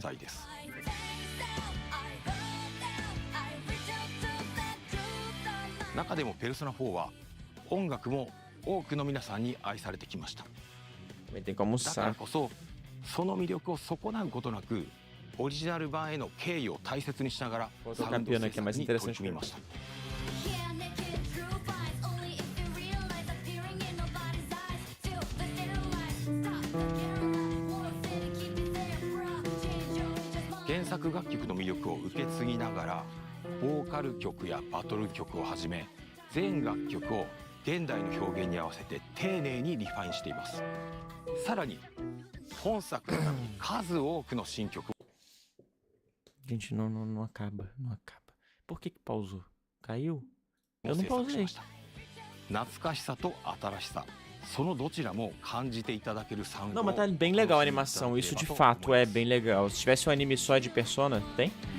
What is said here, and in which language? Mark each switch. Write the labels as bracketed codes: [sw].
[pt] Também tem como almoçar. [ja] オリジナル版への敬意を大切にしながらサウンド制作に取り組みました。原作楽曲の魅力を受け継ぎながら、ボーカル曲やバトル曲をはじめ全楽曲を現代の表現に合わせて丁寧にリファインしています。さらに本作の数多くの新曲 [pt] Gente, não acaba, não acaba. Por que pausou? Caiu? Eu não pausei. [ja] 懐かしさと新しさ、そのどちらも感じていただけるサウンド。 [pt] Não, mas tá bem legal a animação, isso de fato é bem legal. Se tivesse um anime só de Persona, tem?